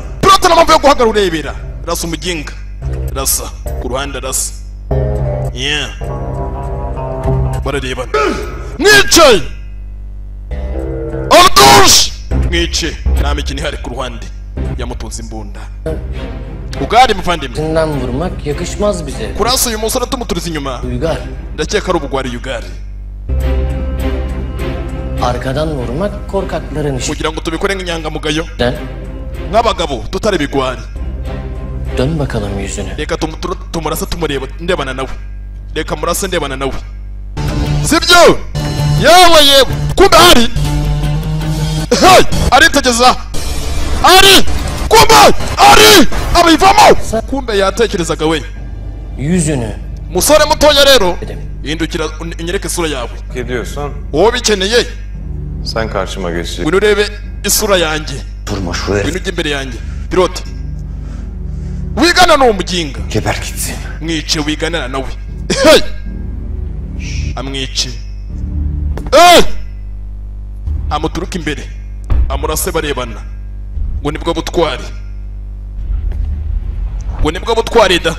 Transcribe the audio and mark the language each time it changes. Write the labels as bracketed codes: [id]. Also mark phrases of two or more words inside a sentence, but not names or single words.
[rw] Pilote namamvu yo guhagarara urebera, rasa umuginga, rasa ku ruhande, rasa bararebana. Mwicaye Abdush, mwice nta mikino ihari ku ruhande, yamutunze imbunda. Ugari muvandimwe, [tr] Senden vurmak yakışmaz bize. [rw] kurasa uyu musore tumuturiza inyuma, Uygar. ndakeka ari ubugwari Ugari. [tr] Arkadan vurmak korkakların işi. [rw] Kugira ngo tubikore nk'inyangamugayo Sen nk'abagabo tutari bigwari. [tr] dön bakalım yüzüne. [rw] Reka tumurasa tumureba ndebana nawe, reka murasa ndebana nawe, sibyo? Yewe kumbe Ari aritegeza, Ari kumbe Ari abivamo, kumbe yatekerezaga we. Yüzünü. Musore mutoya rero hindukira unyereke isura yawe, Gidiyorsan wowe bikeneye [tr] sen karşıma geçeceksin. [rw] ngwino urebe isura yanjye, [tr] Durma şu herif. [rw] ngwino ujye imbere yanjye. Pilote wigana n'uwo muginga, [tr] Geber gitsin. [rw] mwice wiganana nawe. Amwice amuturuka imbere amurase barebana, ngo nibwo butwari, ngo nibwo butwari da.